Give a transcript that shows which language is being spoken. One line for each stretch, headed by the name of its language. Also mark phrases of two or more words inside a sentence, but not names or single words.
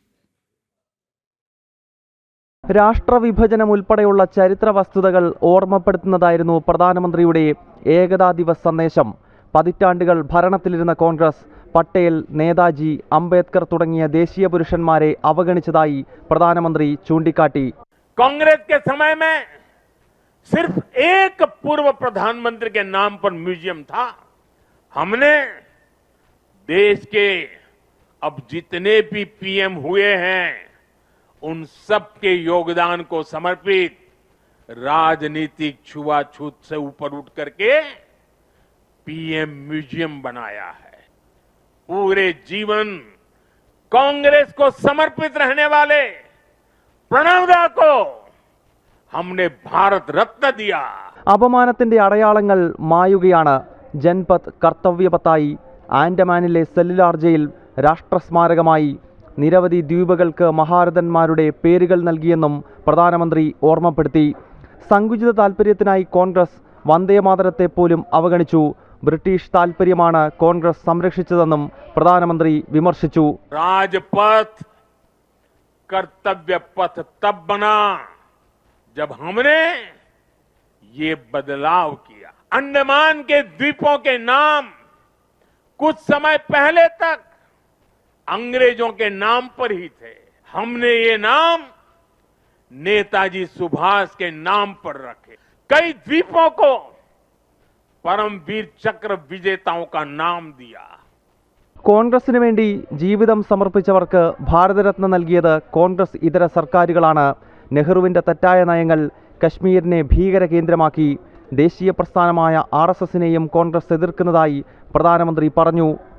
Malayalam: രാഷ്ട്രവിഭജനം ഉൾപ്പെടെയുള്ള ചരിത്ര വസ്തുതകൾ ഓർമ്മപ്പെടുത്തുന്നതായിരുന്നു പ്രധാനമന്ത്രിയുടെ ഏകതാ ദിവസ് സന്ദേശം. പതിറ്റാണ്ടുകൾ ഭരണത്തിലിരുന്ന കോൺഗ്രസ് പട്ടേൽ, നേതാജി, അംബേദ്കർ തുടങ്ങിയ ദേശീയ പുരുഷന്മാരെ അവഗണിച്ചതായി പ്രധാനമന്ത്രി ചൂണ്ടിക്കാട്ടി.
Hindi: कांग्रेस के समय में सिर्फ एक पूर्व प्रधानमंत्री के नाम पर म्यूजियम था. हमने देश के अब जितने भी पीएम हुए हैं उन सब के योगदान को समर्पित राजनीतिक छुआछूत से ऊपर उठ करके पीएम म्यूजियम बनाया है. पूरे जीवन कांग्रेस को समर्पित रहने वाले प्रणब दा को हमने भारत रत्न दिया.
Malayalam: അപമാനത്തിന്റെ അടയാളങ്ങൾ മായുകയാണ്. ജൻപത്ത്, കർത്തവ്യപത്തായി, ആൻഡമാനിലെ സെല്ലുലാർ ജയിൽ രാഷ്ട്രസ്മാരകമായി, നിരവധി ദ്വീപുകൾക്ക് മഹാരഥന്മാരുടെ പേരുകൾ നൽകിയെന്നും പ്രധാനമന്ത്രി ഓർമ്മപ്പെടുത്തി. സങ്കുചിത താൽപര്യത്തിനായി കോൺഗ്രസ് വന്ദേമാതരത്തെ പോലും അവഗണിച്ചു. ബ്രിട്ടീഷ് താൽപര്യമാണ് കോൺഗ്രസ് സംരക്ഷിച്ചതെന്നും പ്രധാനമന്ത്രി വിമർശിച്ചു.
Hindi: राजपथ कर्तव्य पथ तब बना जब हमने ये बदलाव किया. अंडमान के द्वीपों के नाम कुछ समय पहले तक अंग्रेजों के नाम पर ही थे. हमने ये नाम नेताजी सुभाष के नाम पर रखे. कई द्वीपों को परमवीर चक्र विजेताओं का नाम दिया.
Malayalam: കോൺഗ്രസിന് വേണ്ടി ജീവിതം സമർപ്പിച്ചവർക്ക് ഭാരതരത്ന നൽകിയത് കോൺഗ്രസ് ഇതര സർക്കാരുകളാണ്. നെഹ്റുവിന്റെ തെറ്റായ നയങ്ങൾ കശ്മീരിനെ ഭീകര കേന്ദ്രമാക്കി. ദേശീയ പ്രസ്ഥാനമായ RSSനെയും കോൺഗ്രസ് എതിർക്കുന്നതായി പ്രധാനമന്ത്രി പറഞ്ഞു.